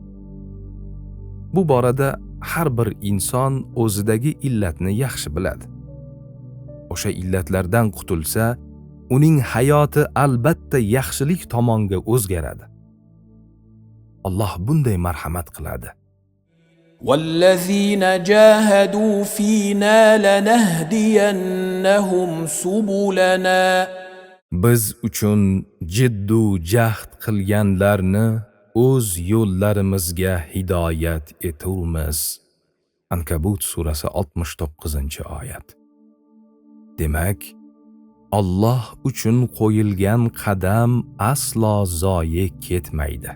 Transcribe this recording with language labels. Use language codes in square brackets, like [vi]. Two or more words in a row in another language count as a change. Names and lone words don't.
[uz] Bu borada har bir inson o'zidagi illatni yaxshi biladi. O'sha illatlardan qutulsa, uning hayoti albatta yaxshilik tomonga o'zgaradi. Alloh bunday marhamat qiladi. [ar] والذين جاهدوا فينا لنهدينهم سبلنا [uz] Biz uchun jiddu jahd qilganlarni o'z yo'llarimizga hidoyat eturmiz. Ankabut surasi 69-oyat. Demak, Alloh uchun qo'yilgan qadam aslo zoye ketmaydi.